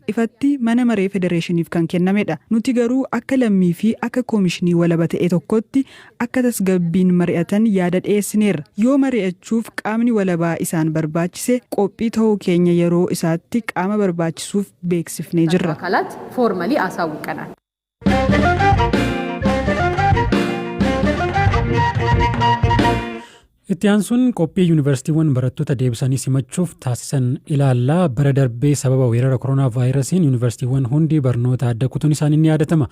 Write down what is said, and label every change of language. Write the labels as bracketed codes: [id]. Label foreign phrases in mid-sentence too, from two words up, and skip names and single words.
[om] Ifatti mana maree federeeshiniif kan kennamedha. Nuti garuu akka lammii fi akka komishinii walaba ta'e tokkotti akka tasgabbiin mari'atan yaada dhiyeessineerra. Yoo mari'achuuf qaamni walabaa isaan barbaachise qophii ta'uu keenya yeroo isaatti qaama barbaachisuuf beeksifnee jirra. [am] አካላት ፎርማሊ አሳውቀናል። [om] Itti aansuun qophii yuunivarsiitiiwwan barattoota deebisanii simachuuf taasisan ilaallaa bara darbee sababa weerara koronaa vaayirasiin yuunivarsiitiiwwan hundi barnoota adda kutuun isaanii ni yaadatama.